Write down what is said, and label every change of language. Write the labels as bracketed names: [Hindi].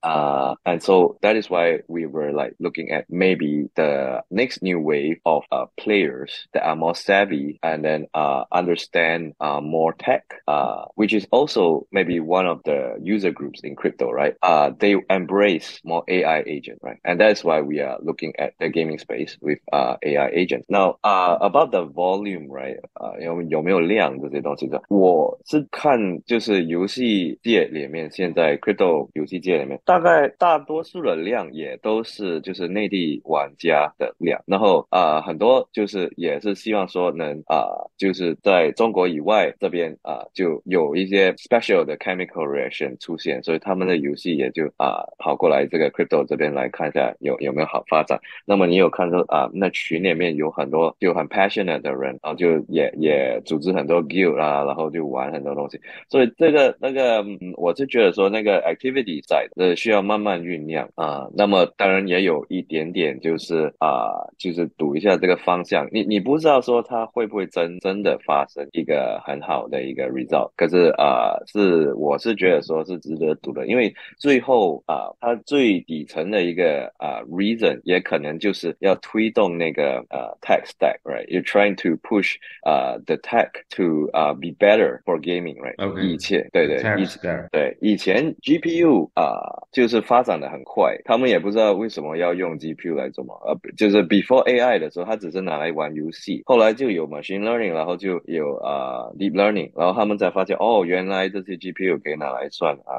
[English] And so that is why we were like looking at maybe the next new wave of players that are more savvy and then understand more tech, which is also maybe one of the user groups in crypto, right? They embrace more AI agent, right? And that's why we are looking at the gaming space with AI agents. Now, about the volume, right? [Chinese] 有没有量这些东西的，我是看就是游戏界里面现在 crypto 游戏界里面，大概大多数的量也都是就是内地玩家的量，然后很多就是也是希望说能就是在中国以外这边就有一些 special 的 chemical reaction 出现，所以他们的游戏也就跑过来这个 crypto 这边来看一下有没有好发展。那么你有看到那群里面有很多就很 passionate 的人，然后就也组织很多 guild 然后就玩很多东西，所以这个我是觉得说那个 activity side 需要慢慢酝酿那么当然也有一点点就是就是赌一下这个方向，你不知道说它会不会真的发生一个很好的一个 result， 可是我是觉得说是值得赌的，因为最后它最底层的一个reason 也可能就是要推动那个tech stack, right? [English] You're trying to push the tech to be better for gaming, right? Okay. [Chinese] 以前以前 GPU 就是发展的很快，他们也不知道为什么要用 GPU 来做嘛就是 before AI 的时候，它只是拿来玩游戏，后来就有 machine learning， 然后就有deep learning， 然后他们才发现原来这些 GPU 可以拿来算